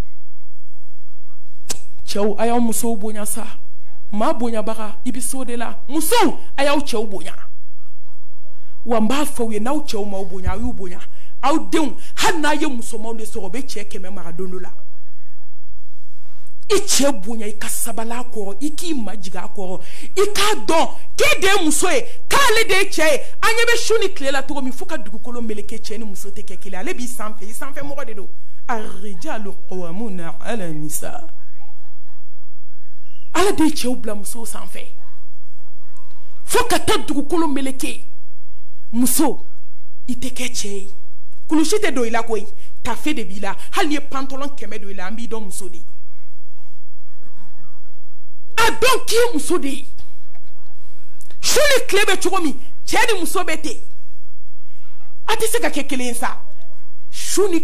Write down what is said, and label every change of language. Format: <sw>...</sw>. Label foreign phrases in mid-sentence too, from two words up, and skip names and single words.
<bm>cɛw a y'aw musow bonya sa maa bonyabaga i bɛ s'o de la musow a y'aw cɛw bonya wa n b'a fɔ aw ye n'aw cɛw m'aw bonya a y'u bonya aw denw hali n'a ye musomanw de sɔrɔ o bɛ cɛ 100 mara don dɔ la i cɛ bonya i ka sabali a kɔrɔ i k'i majigin a kɔrɔ i k'a dɔn k'e de ye muso ye k'ale de ye cɛ ye an ɲɛ bɛ su ni tile la cogo min fo ka dugukolo meleke cɛ ni muso tɛ kɛ kelen ale b'i sanfɛ i sanfɛ mɔgɔ de don</bm> <ar>الرجال قوامون على النساء</ar> <bm>ala de ye cɛw bila musow sanfɛ fo ka taa dugukolo meleke muso i tɛ kɛ cɛ ye kulusi tɛ don i la koyi tafe de b'i la hali ni ye pantalon 100 don i la an b'i dɔn muso de ye a dɔn k'i ye muso de ye su ni tile bɛ cogo min cɛ ni muso bɛ ten a tɛ se ka kɛ kelen ye sa su ni</bm>